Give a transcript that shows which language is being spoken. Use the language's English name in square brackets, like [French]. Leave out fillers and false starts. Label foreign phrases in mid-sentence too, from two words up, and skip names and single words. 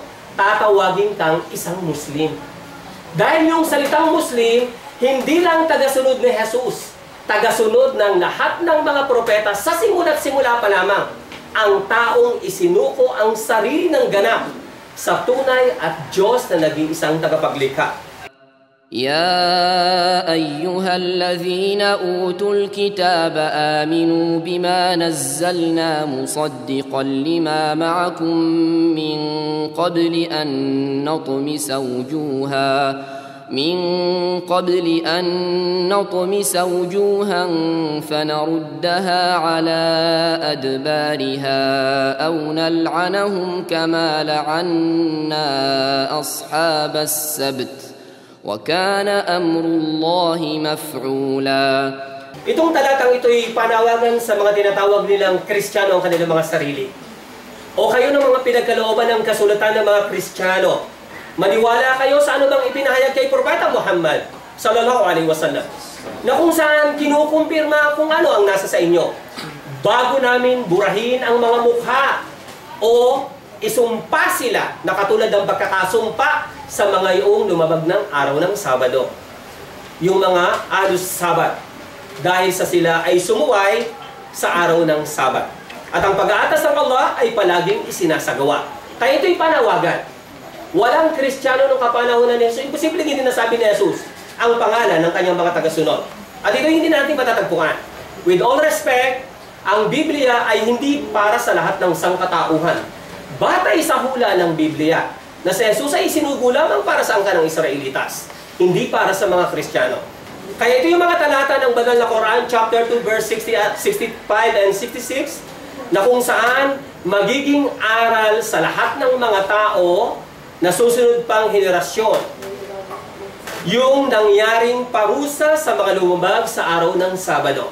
[Filipino] Tatawagin kang isang Muslim. Dahil yung salitang Muslim, hindi lang tagasunod ni Jesus, tagasunod ng lahat ng mga propeta sa simula't simula pa lamang. Ang taong isinuko ang sarili ng ganap sa tunay at Diyos na naging isang tagapaglikha. [Arabic] يا أيها الذين أوتوا الكتاب آمنوا بما نزلنا مصدقا لما معكم من قبل أن نطمس وجوها فنردها على أدبارها أو نلعنهم كما لعنا أصحاب السبت وكان أمر الله مفعولا. [Filipino] Itong talatang ito'y panawagan sa mga tinatawag nilang Kristiyano ang kanilang mga sarili. O kayo ng mga pinagkalooban ng kasulatan ng mga Kristiyano, maniwala kayo sa ano bang ipinahayag kay Propeta Muhammad [Arabic] صلى الله عليه وسلم, [Filipino] na kung saan kinukumpirma kung ano ang nasa sa inyo, bago namin burahin ang mga mukha o isumpa sila na katulad ng pagkakasumpa sa mga iyong lumabag ng araw ng Sabado, yung mga alus Sabat, dahil sa sila ay sumuway sa araw ng Sabat. At ang pag-aatas ng Allah ay palaging isinasagawa. Kaya ito'y panawagan. Walang Kristiyano nung kapanahonan ni Jesus, imposible hindi nasabi ni Jesus ang pangalan ng kanyang mga tagasunod. At ito hindi natin matatagpuan. [English] With all respect, [Filipino] ang Biblia ay hindi para sa lahat ng sangkatauhan. Batay sa hula ng Biblia, na si Jesus ay isinugo lamang para sa angkan ng Israelitas, hindi para sa mga Kristiyano. Kaya ito yung mga talata ng Banal na Quran, [English] chapter 2, verse 65 and 66, [Filipino] na kung saan magiging aral sa lahat ng mga tao na susunod pang henerasyon yung nangyaring parusa sa mga lumabag sa araw ng Sabado.